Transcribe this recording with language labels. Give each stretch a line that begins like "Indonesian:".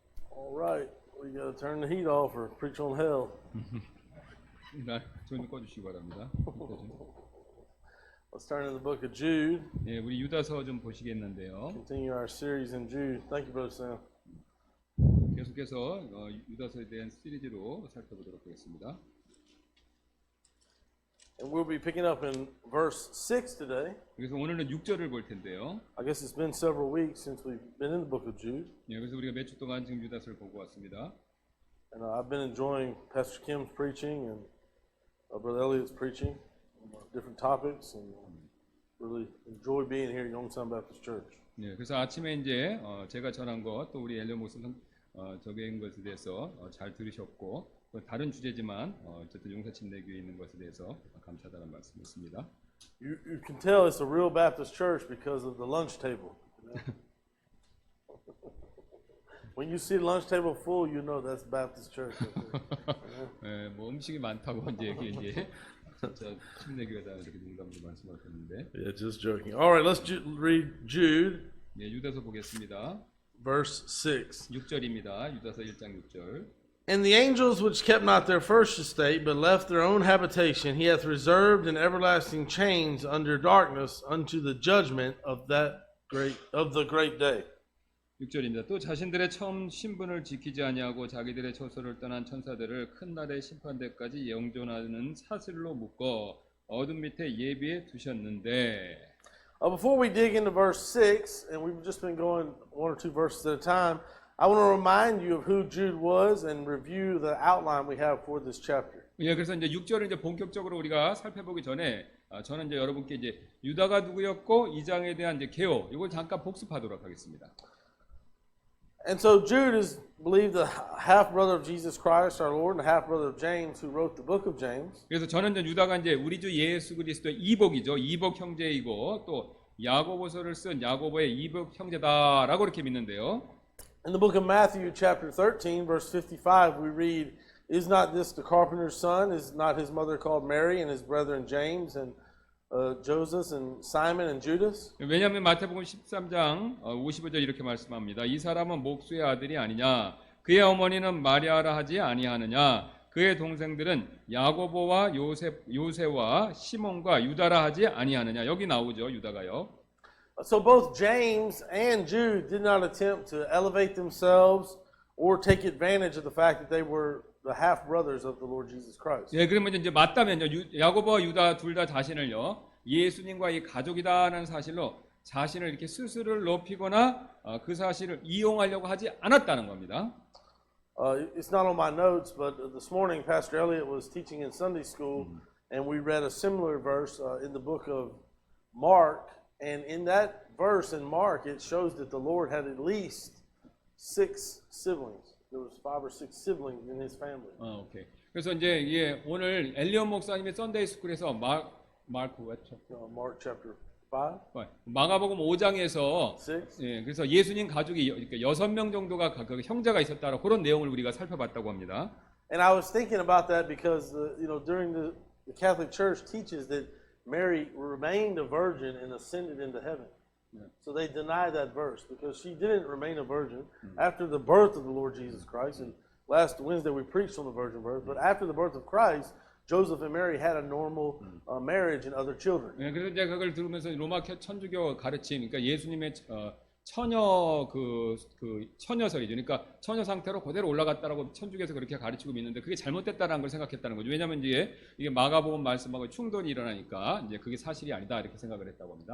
English: All right, we got to turn the heat off or preach on hell.
Korean: 좀 꺼주시기 바랍니다.
English: Let's turn to the book of Jude.
Korean: 예, 우리 유다서 좀 보시겠는데요.
English: Continue our series in Jude. Thank you, Brother Sam.
Korean: 계속해서 유다서에 대한 시리즈로 살펴보도록 하겠습니다.
English: And we'll be picking up in verse 6 today.
Korean: 그래서 오늘은 6절을 볼 텐데요.
English: I guess it's been several weeks since we've been in the book of Jude.
Korean: 예, 그래서 우리가 몇 주 동안 지금 유다서를 보고 왔습니다.
English: And I've been enjoying Pastor Kim's preaching and Brother Elliott's preaching on different topics and really enjoy being here at Youngstown Baptist Church.
Korean: 예, 그래서 아침에 이제 제가 전한 것, 또 우리 엘리오 목사 적인 것에 대해서 잘 들으셨고, 또 다른 주제지만 어쨌든 용사침례교회에 있는 것에 대해서 감사하다는 말씀이었습니다.
English: You can tell it's a real Baptist church because of the lunch table. When you see the lunch table full, you know that's Baptist church.
Korean: 예, 뭐 음식이 많다고 이제 이게 진짜 침례교회다 이렇게 농담으로 말씀하셨는데.
English: Yeah, just joking. All right, let's read Jude,
Korean: 예, 유다서 보겠습니다.
English: verse 6.
Korean: 6절입니다. 유다서 1장 6절.
English: And the angels which kept not their first estate, but left their own habitation, he hath reserved in everlasting chains under darkness unto the judgment of the great day.
Korean: 6절입니다. 또 자신들의 처음 신분을 지키지 아니하고 자기들의 처소를 떠난 천사들을 큰 날의 심판대까지 영존하는 사슬로 묶어 어둠 밑에 예비해 두셨는데.
English: Before we dig into verse 6, and we've just been going one or two verses at a time, I want to remind you of who Jude was and review the outline we have for this chapter.
Korean: 예, 그래서 이제 6절을 이제 본격적으로 우리가 살펴보기 전에 저는 이제 여러분께 이제 유다가 누구였고 이 장에 대한 이제 개요 이걸 잠깐 복습하도록 하겠습니다.
English: And so Jude is believed the half brother of Jesus Christ, our Lord, and the half brother of James, who wrote the book of James.
Korean: 그래서 저는 이제 유다가 이제 우리 주 예수 그리스도의 이복이죠. 이복 형제이고 또 야고보서를 쓴 야고보의 이복 형제다라고 이렇게 믿는데요.
English: In the book of Matthew, chapter 13, verse 55, we read, "Is not this the carpenter's son? Is not his mother called Mary, and his brethren James and Joseph and Simon and Judas?"
Korean: 왜냐하면 마태복음 13장 55절 이렇게 말씀합니다. 이 사람은 목수의 아들이 아니냐? 그의 어머니는 마리아라 하지 아니하느냐? 그의 동생들은 야고보와 요세와 시몬과 유다라 하지 아니하느냐? 여기 나오죠, 유다가요.
English: So both James and Jude did not attempt to elevate themselves or take advantage of the fact that they were the half brothers of the Lord Jesus Christ.
Korean: 예, 그러면 이제 맞다면요, 야고보와 유다 둘 다 자신을요, 예수님과 이 가족이다라는 사실로 자신을 이렇게 스스로를 높이거나 그 사실을 이용하려고 하지 않았다는 겁니다.
English: It's not on my notes, but this morning Pastor Elliott was teaching in Sunday school, and we read a similar verse in the book of Mark. And in that verse in Mark, it shows that the Lord had at least 6 siblings. There was 5 or 6 siblings in his family. 오케이.
Korean: 그래서 이제 예, 오늘 엘리언 목사님의 썬데이 스쿨에서 마크 웹처
English: Mark chapter 5,
Korean: 마가복음 5장에서
English: 6.
Korean: 예, 그래서 예수님 가족이 이렇게 6명 정도가 그 형제가 있었다라 그런 내용을 우리가 살펴봤다고 합니다.
English: And I was thinking about that because during the Catholic Church teaches that Mary remained a virgin and ascended into heaven. So they deny that verse because she didn't remain a virgin after the birth of the Lord Jesus Christ. And last Wednesday we preached on the virgin birth. But after the birth of Christ, Joseph and Mary had a normal marriage and other children.
Korean: 예, 그래서 이제 그걸 들으면서 로마 천주교 가르침, 그러니까 예수님의 처녀 처녀설이죠. 그러니까 처녀 상태로 그대로 올라갔다라고 천주교에서 그렇게 가르치고 믿는데 그게 잘못됐다라는 걸 생각했다는 거죠. 왜냐하면 이게 마가복음 말씀하고 충돌이 일어나니까 이제 그게 사실이 아니다 이렇게 생각을 했다고 합니다.